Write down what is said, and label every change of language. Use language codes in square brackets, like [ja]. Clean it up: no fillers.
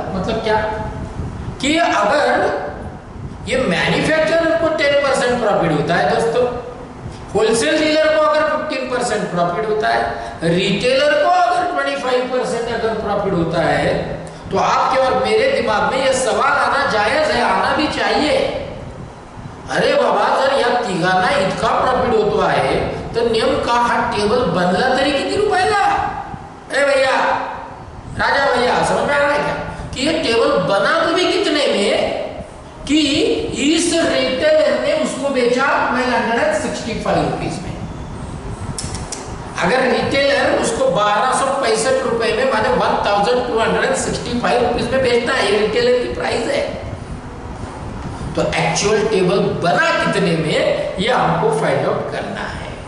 [hi] मतलब क्या कि अगर ये मैन्युफैक्चरर को 10% प्रॉफिट होता है दोस्तों, होलसेल डीलर को अगर 15% प्रॉफिट होता है, रिटेलर को अगर 25% अगर प्रॉफिट होता है, तो आपके और मेरे दिमाग में यह सवाल आना जायज है, आना भी चाहिए। [mr] अरे बाबा, जर या तिघांना इतका प्रॉफिट होतो आहे तर नेमका हा टेबल बनला तरी किती रुपयाला? [hi] अरे भैया, राजा भैया, समझ में आ रहा है क्या कि ये टेबल बना तो भी कितने में कि इस रिटेलर ने उसको बेचा 1265 रुपीज में। अगर रिटेलर उसको 1265 रुपए में, माने 1265 रुपीज में बेचता है, ये रिटेलर की प्राइस है, तो एक्चुअल टेबल बना कितने में ये हमको फाइंड आउट करना है।